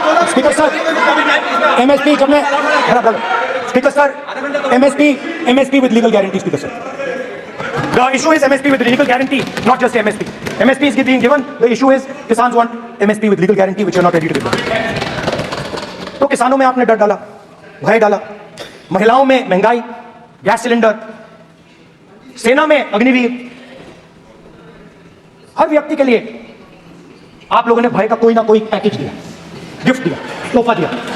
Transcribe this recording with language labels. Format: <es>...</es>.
<en>speaker sir, MSP</en> <hi>जब मैं</hi> <en>Speaker sir, MSP with legal guarantee. Speaker sir, the issue is MSP with legal guarantee, not just MSP. MSP is being given. The issue is Kisans want MSP with legal guarantee, which you are not ready to give.</en> <hi>तो किसानों में आपने डर डाला, भय डाला, महिलाओं में महंगाई, गैस सिलेंडर, सेना में अग्निवीर, हर व्यक्ति के लिए आप लोगों ने भय का कोई ना कोई पैकेज दिया, गिफ्ट दिया, तोहफा दिया।</hi>